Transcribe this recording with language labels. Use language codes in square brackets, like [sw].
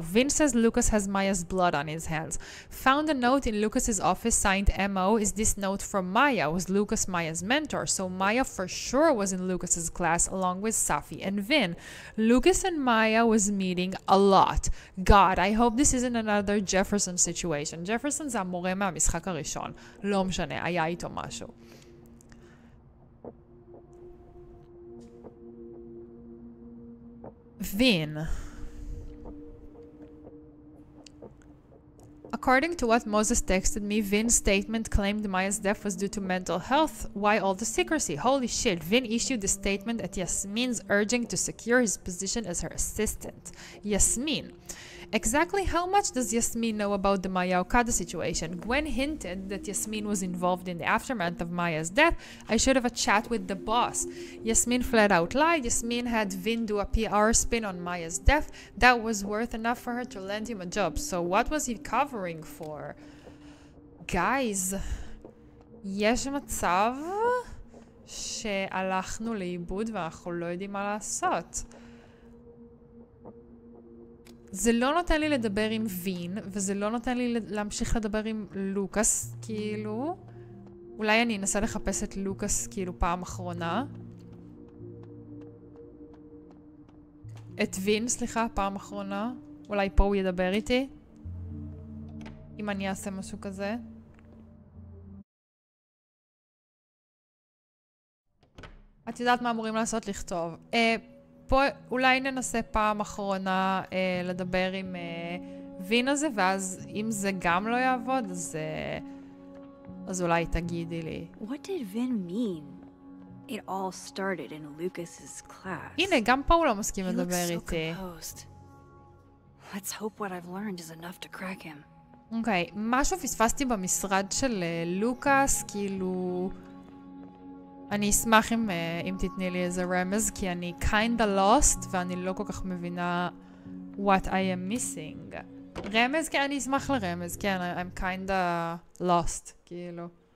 [en] Vin says Lucas has Maya's blood on his hands. Found a note in Lucas's office signed MO. Is this note from Maya? Was Lucas Maya's mentor? So Maya for sure was in Lucas's class along with Safi and Vin. Lucas and Maya was meeting a lot. God, I hope this isn't another Jefferson situation. [he] Jefferson זה המורה מהמשחק הראשון. לא משנה, היה איתו משהו. [en] Vin. According to what Moses texted me, Vin's statement claimed Maya's death was due to mental health. Why all the secrecy? Holy shit. Vin issued a statement at Yasmin's urging to secure his position as her assistant. Yasmin. Exactly how much does Yasmin know about the Maya Okada situation? Gwen hinted that Yasmin was involved in the aftermath of Maya's death. I should have a chat with the boss. Yasmin flat out lied. Yasmin had Vin do a PR spin on Maya's death. That was worth enough for her to land him a job. So what was he covering for? [he] Guys, יש מצב שהלכנו לאיבוד ואנחנו לא יודעים מה לעשות. זה לא נותן לי לדבר עם וין, וזה לא נותן לי להמשיך לדבר עם לוקאס, כאילו. אולי אני אנסה לחפש את לוקאס, כאילו, פעם אחרונה. את וין, סליחה, פעם אחרונה. אולי פה הוא ידבר איתי. אם אני אעשה משהו כזה. את יודעת מה אמורים לעשות? לכתוב. פה אולי ננסה פעם אחרונה לדבר עם וין הזה, ואז אם זה גם לא יעבוד, אז אולי תגידי לי. [en] What did Vin mean? It all started in Lucas's class. [he] הנה, גם פה הוא לא מסכים לדבר איתי. [en] Let's hope what I've learned is enough to crack him. [he] אוקיי, משהו פספסתי במשרד של לוקאס, כאילו... אני אשמח אם תתני לי איזה רמז, כי אני [en] kinda lost, [he] ואני לא כל כך מבינה [en] what I am missing. [he] רמז? כן, אני אשמח לרמז, כן, [en] I'm kinda lost, [he] כאילו.